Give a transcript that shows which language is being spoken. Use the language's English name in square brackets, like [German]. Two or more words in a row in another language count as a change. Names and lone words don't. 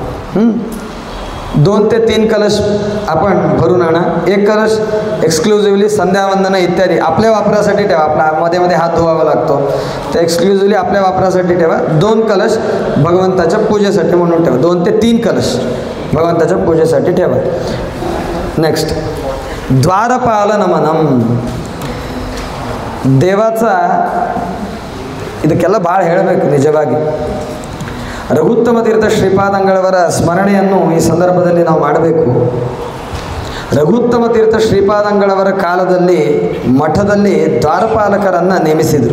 [Marathi] 2 ते 3 कलश आपण भरून आणा. एक कलश एक्सक्लुझिव्हली संध्यावंदन इत्यादी आपल्या वापरासाठी ठेवा. आपला मध्ये मध्ये हात धुवावा लागतो, ते एक्सक्लुझिव्हली आपल्या वापरासाठी ठेवा. 2 कलश भगवंताच्या पूजेसाठी म्हणून ठेवा. 2 ते 3 कलश भगवंताच्या पूजेसाठी ठेवा. [Kannada] नेक्स्ट ದ್ವಾರಪಾಲ ನಮನಂ. ದೇವಾचा ಇದಕ್ಕೆಲ್ಲ ಭಾಳ ಹೇಳಬೇಕು ನಿಜವಾಗಿ. ರಘುತ್ತಮ ತೀರ್ಥ ಶ್ರೀಪಾದಂಗಳವರ ಸ್ಮರಣೆಯನ್ನು ಈ ಸಂದರ್ಭದಲ್ಲಿ ನಾವು ಮಾಡಬೇಕು. ರಘುತ್ತಮ ತೀರ್ಥ ಶ್ರೀಪಾದಂಗಳವರ ಕಾಲದಲ್ಲಿ ಮಠದಲ್ಲಿ ದ್ವಾರಪಾಲಕರನ್ನು ನೇಮಿಸಿದರು.